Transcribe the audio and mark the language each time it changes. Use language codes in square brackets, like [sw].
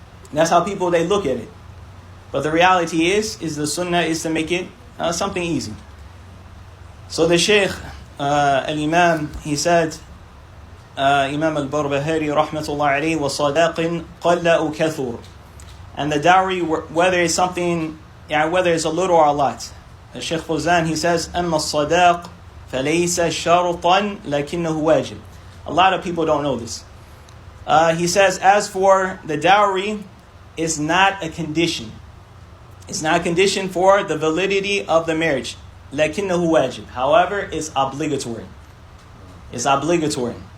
[en] And that's how people, they look at it. But the reality is the sunnah is to make it something easy. So the Shaykh, al-Imam, he said, Imam al-Barbahārī, [ar] rahmatullah alayhi, وَصَدَاقٍ قَلَّ أُكَثُرٍ. [en] And the dowry, whether it's something, whether it's a little or a lot. The Shaykh Fawzan, he says, [ar] أَمَّا الصَّدَاقِ فَلَيْسَ شَرْطًا لَكِنَّهُ وَاجِبٌ. [en] A lot of people don't know this. He says, as for the dowry, it's not a condition. It's not a condition for the validity of the marriage. [ar] لَكِنَّهُ وَاجِبٌ. [en] However, it's obligatory. It's obligatory.